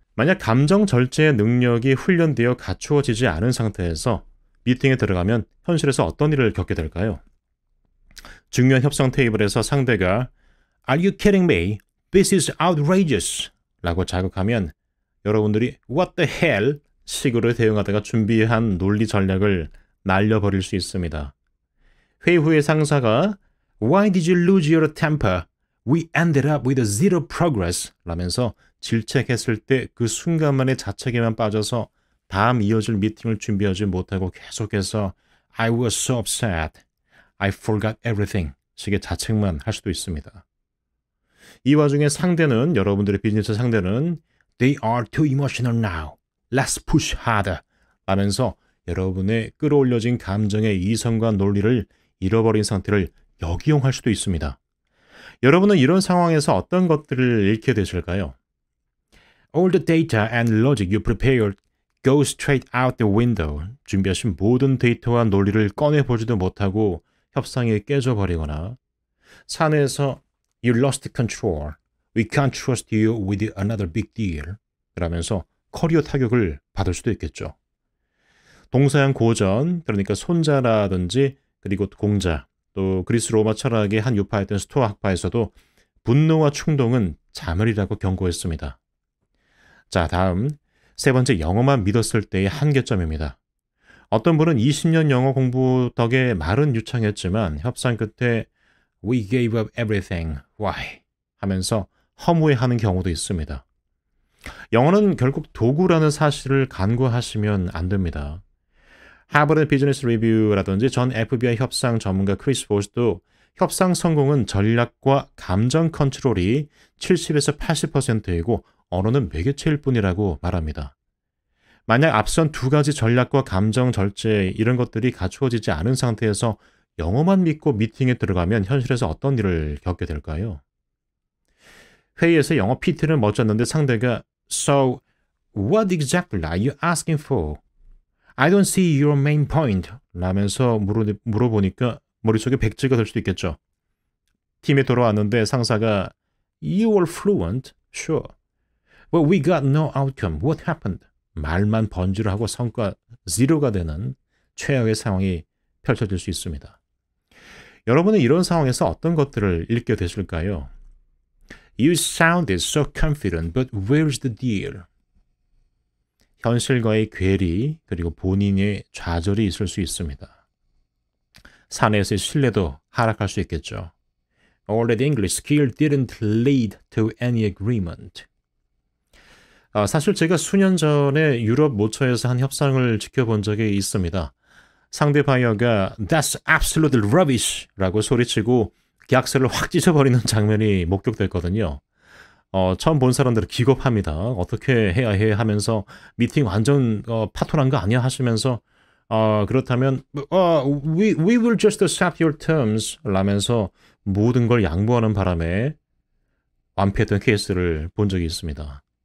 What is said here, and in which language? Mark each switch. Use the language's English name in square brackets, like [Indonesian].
[Korean] 만약 감정 절제의 능력이 훈련되어 갖추어지지 않은 상태에서 미팅에 들어가면 현실에서 어떤 일을 겪게 될까요? 중요한 협상 테이블에서 상대가 [English] Are you kidding me? This is outrageous! [Korean] 라고 자극하면 여러분들이 [English] What the hell? [Korean] 식으로 대응하다가 준비한 논리 전략을 날려버릴 수 있습니다. 회의 후에 상사가 [English] Why did you lose your temper? We ended up with zero progress [Korean] 라면서 질책했을 때 그 순간만의 자책에만 빠져서 다음 이어질 미팅을 준비하지 못하고 계속해서 [English] I was so upset. I forgot everything. [Korean] 식의 자책만 할 수도 있습니다. 이 와중에 상대는, 여러분들의 비즈니스 상대는 [English] They are too emotional now. Let's push harder. [Korean] 라면서 여러분의 끌어올려진 감정의 이성과 논리를 잃어버린 상태를 역이용할 수도 있습니다. 여러분은 이런 상황에서 어떤 것들을 잃게 되실까요? [English] All the data and logic you prepared go straight out the window. [Korean] 준비하신 모든 데이터와 논리를 꺼내보지도 못하고 협상이 깨져버리거나 사내에서 [English] You lost control. We can't trust you with another big deal. [Korean] 그러면서 커리어 타격을 받을 수도 있겠죠. 동서양 고전, 그러니까 손자라든지 그리고 공자, 또 그리스 로마 철학의 한 유파였던 스토아 학파에서도 분노와 충동은 자멸이라고 경고했습니다. 자, 다음 세 번째, 영어만 믿었을 때의 한계점입니다. 어떤 분은 20년 영어 공부 덕에 말은 유창했지만 협상 끝에 [English] We gave up everything. Why? [Korean] 하면서 허무해하는 경우도 있습니다. 영어는 결국 도구라는 사실을 간과하시면 안 됩니다. 하버드 비즈니스 리뷰라든지 전 FBI 협상 전문가 크리스 보스도 협상 성공은 전략과 감정 컨트롤이 70에서 80%이고 언어는 매개체일 뿐이라고 말합니다. 만약 앞선 두 가지 전략과 감정 절제 이런 것들이 갖추어지지 않은 상태에서 영어만 믿고 미팅에 들어가면 현실에서 어떤 일을 겪게 될까요? 회의에서 영어 PT를 멋졌는데 상대가 [English] So, what exactly are you asking for? I don't see your main point. [Korean] 라면서 물어보니까 머릿속에 백지가 될 수도 있겠죠. 팀에 돌아왔는데 상사가 [English] You were fluent, sure. But we got no outcome. What happened? [Korean] 말만 번지를 하고 성과 0가 되는 최악의 상황이 펼쳐질 수 있습니다. 여러분은 이런 상황에서 어떤 것들을 읽게 되실까요? [English] You sounded so confident, but where's the deal? [Korean] 현실과의 괴리, 그리고 본인의 좌절이 있을 수 있습니다. 사내에서의 신뢰도 하락할 수 있겠죠. [English] All that English skill didn't lead to any agreement. [Korean] 사실 제가 수년 전에 유럽 모처에서 한 협상을 지켜본 적이 있습니다. 상대 바이어가 [English] That's absolute rubbish! [Korean] 라고 소리치고 계약서를 확 찢어버리는 장면이 목격됐거든요. 처음 본 사람들은 기겁합니다. 어떻게 해야 해 하면서 미팅 완전 파토난 거 아니야 하시면서 그렇다면 [English] we will just accept your terms [Korean] 라면서 모든 걸 양보하는 바람에 완패했던 케이스를 본 적이 있습니다.